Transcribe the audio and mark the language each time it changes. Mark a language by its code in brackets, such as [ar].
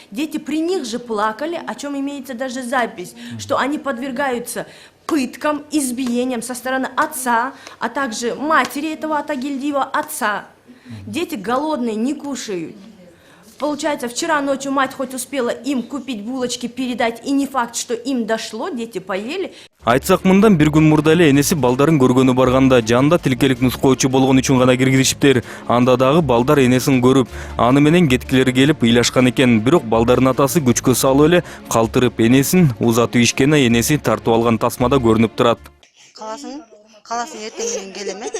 [ru] Дети при них же плакали, о чем имеется даже запись, что они подвергаются пыткам, избиениям со стороны отца, а также матери этого Атагильдиева, отца. Дети голодные, не кушают. Получается, вчера ночью мать хоть успела им купить булочки, передать, и не факт, что им дошло, дети поели. [ky] Айтсак мындан бир күн мурда эле энеси балдарын көргөнү барганда жанында тилкелик нускоочу болгон үчүн гана киргизишиптир. Анда дагы балдар энесин көрүп, аны менен кеткилери келип ыйлашкан экен. Бирок балдардын атасы күчкө салып эле калтырып энесин узатып ишкени энеси тартып алган тасмада көрүнүп турат. Каласың эртең менен келем.